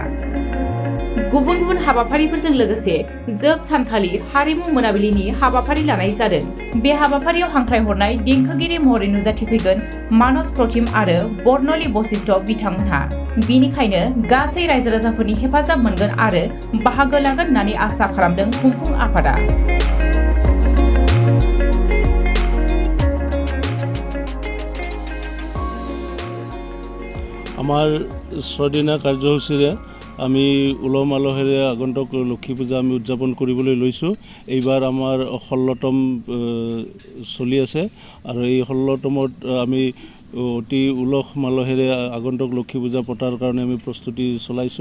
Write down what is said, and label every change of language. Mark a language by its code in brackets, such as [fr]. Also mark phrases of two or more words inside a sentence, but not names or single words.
[brx] गुबुन गुबुन हाबाफारिफोरजों लोगोसे जोब सानखालि हारिमु मोनाबिलिनि हाबाफारि लानाय जादों। बे हाबाफारियाव हांख्रायहरनाय देंखोगिरि महरै नुजाथिफैगोन मानस प्रतिम आरो बर्नलि बशिष्ठ बिथांमोनहा। बिनिखायनो गासै रायजो राजाफोरनि हेफाजाब मोनगोन आरो बाहागो लागोन होननानै आसा खालामदों खुंफुं आफादा। [as] আমাৰ 6 দিনা কাৰ্যসূচীৰে আমি উলহ মালহেৰে আগন্তুক লক্ষ্মী পূজা আমি উদযাপন কৰিবলৈ লৈছোঁ। এইবাৰ আমাৰ 16তম চলি আছে আৰু এই 16তমত আমি অতি উলহ মালহেৰে আগন্তুক লক্ষ্মী পূজা পতাৰ কাৰণে আমি প্ৰস্তুতি চলাইছোঁ।